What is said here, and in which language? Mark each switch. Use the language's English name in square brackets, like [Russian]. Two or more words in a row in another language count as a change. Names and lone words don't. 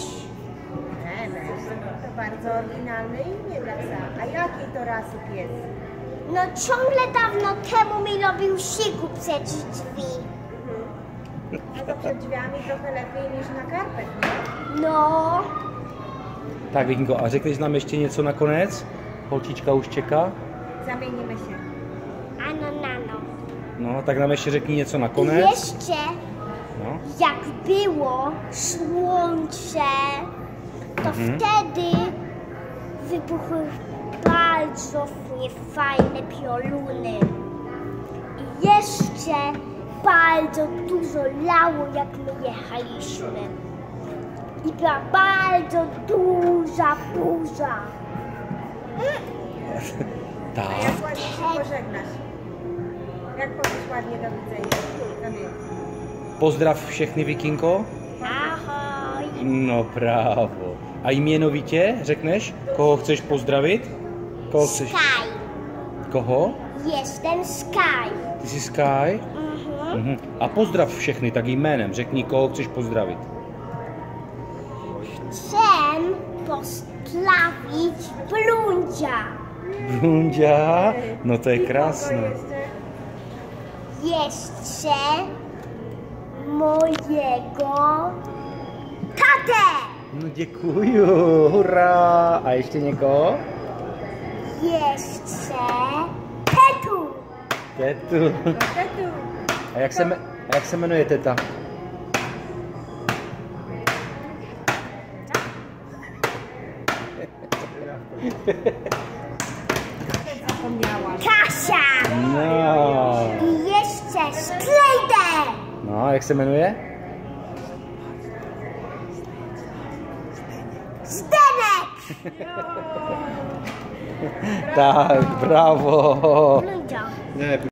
[Polish] Nemesz. To bardzo oryginalne imię dla psa. A jakiej to rasy pies? No ciągle dawno temu mi robił siku przed drzwi. No to przed drzwiami trochę lepiej niż na karpet, nie? No. [Czech] Tak, Vikinko, a řekneš nám ještě něco nakonec? Holčička už čeká. Zamieníme se. Ano. No, tak nám ještě řekni něco nakonec. Ještě, No. [Polish] jak było słońce, to wtedy wybuchły bardzo niefajne pioruny. I jeszcze bardzo dużo lało, jak my jechaliśmy. I była bardzo duża burza. Tak. Jak ładnie się pożegnasz? Jak powiesz ładnie do widzenia? [Czech] Pozdrav všechny, Vikinko. Ahoj. No právo. A jmenovitě řekneš, koho chceš pozdravit? Koho chceš? Sky. Koho? [Polish] Jestem Sky. [Czech] Ty jsi Sky? Mhm. A pozdrav všechny, tak jménem. Řekni, koho chceš pozdravit. [Polish] Chcę pozdrowić Blundzia. [Czech] Brunďa? No to je krásné. [Polish] Jeszcze mojego tatę. [Czech] No děkuju, hurá. A ještě někoho? [Polish] Jeszcze tetu. [Czech] Tetu. A jak se jmenuje teta? Kasia. No. [Polish] I jeszcze Sklejdę. [Czech] No, a jak se jmenuje? Zdenek. Tak, bravo. Blundzia. Ne,